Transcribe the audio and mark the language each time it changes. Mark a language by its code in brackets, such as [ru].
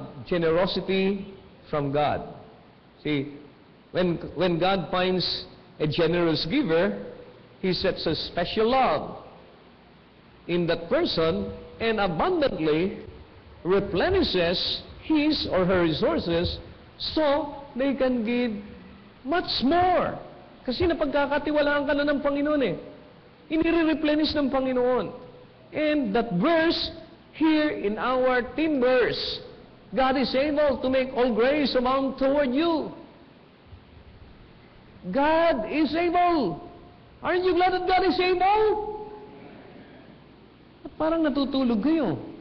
[en] Generosity from God. See, when God finds a generous giver, He sets a special love in that person and abundantly replenishes his or her resources so they can give much more. [tl] Kasi napagkakatiwalaan ka na ng Panginoon eh. Inire-replenish ng Panginoon. [en] And that verse here in our theme verse, God is able to make all grace abound toward you. God is able. Aren't you glad that God is able? [tl] Parang natutulog kayo.